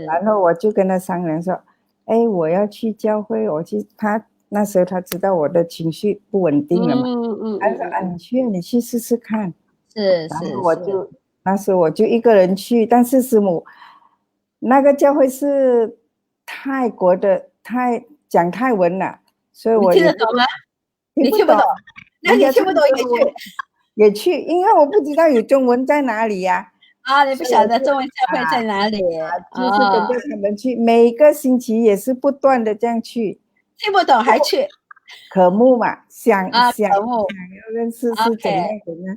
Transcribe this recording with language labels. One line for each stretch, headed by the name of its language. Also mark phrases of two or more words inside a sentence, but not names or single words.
Chinese: 然後我就跟他商量說，我要去教會，他那時候他知道我的情緒不穩定了嘛，他說你去試試看。是。那時候我就一個人去，但是師母那個教會是泰國的，講泰文了，所以我你聽得懂嗎？你聽不懂，那你聽不懂也去，因為我不知道有中文在哪裡呀。你不曉得中文教會在哪裡？就是跟着他們去，每個星期也是不斷的這樣去。聽不懂還去？渴慕嘛，想要認識是怎樣。